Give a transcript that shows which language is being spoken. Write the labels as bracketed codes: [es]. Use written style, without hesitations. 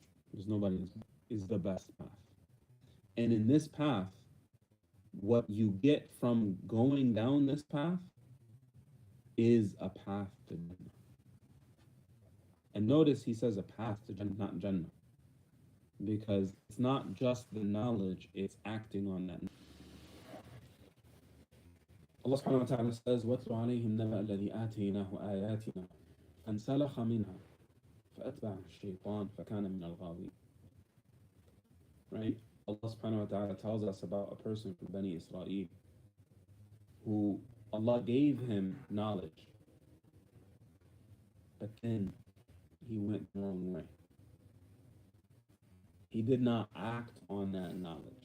[en] Because nobody is the best path. And in this path, what you get from going down this path is a path to Jannah. And notice he says a path to Jannah, not Jannah. Because it's not just the knowledge, it's acting on that. [ar] Allah subhanahu wa ta'ala says, وَاتْلُ عَلَيْهِمْ نَبَأَ الَّذِي آتَيْنَاهُ آيَاتِنَا فَانْسَلَخَ مِنْهَا فَأَتْبَعَهُ الشَّيْطَانُ فَكَانَ مِنَ الْغَاوِينَ. [en] Right? Allah subhanahu wa ta'ala tells us about a person from Bani Israel who Allah gave him knowledge, but then he went the wrong way. He did not act on that knowledge.